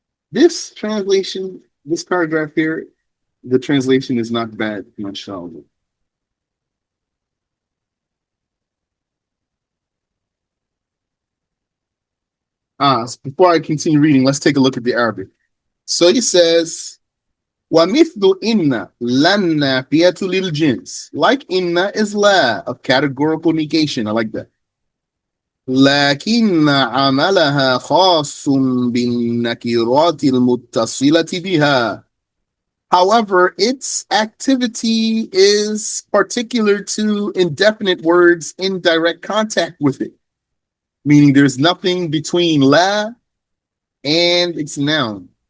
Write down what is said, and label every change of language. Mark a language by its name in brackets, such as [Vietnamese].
[English] This translation, this paragraph here, the translation is not bad, mashallah. Before I continue reading, let's take a look at the Arabic. [Arabic] So he says, وَمِثْلُ إِنَّ لَنْ نَافِيَةُ لِلْجِنْسِ. [English] Like inna is la of categorical negation. I like that. [Arabic] لكن عملها خاص بالنكرات المتصلة بها. [English] However, its activity is particular to indefinite words in direct contact with it, meaning there's nothing between la and its noun.